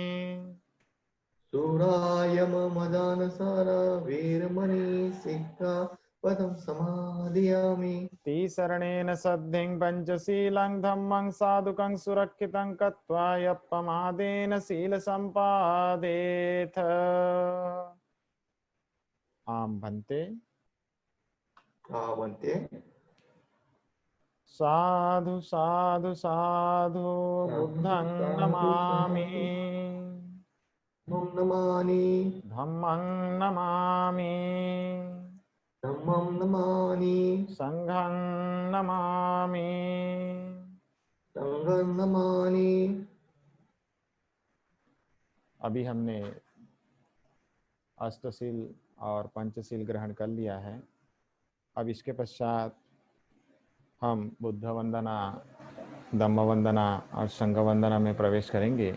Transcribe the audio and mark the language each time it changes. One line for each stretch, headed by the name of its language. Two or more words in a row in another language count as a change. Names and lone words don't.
Pali: सुरायमदानसारा वेरमणि सिक्खापदं समादयामि तीसरणेन सद्धिं पञ्चशीलं धम्मं साधुकं सुरक्षितं कृत्वा यप्पमादेन शीलसम्पादेथ आम भन्ते आवन्ते साधु साधु साधु बुद्धं साधु नमामि साधु मम नमानि धम्मं नमामि धम्मं नमानि संघं नमामि। संघं नमानि।
Hindi: अभी हमने अष्टशील और पंचशील ग्रहण कर लिया है। अब इसके पश्चात हम बुद्ध वंदना, धम्म वंदना और संघ वंदना में प्रवेश करेंगे।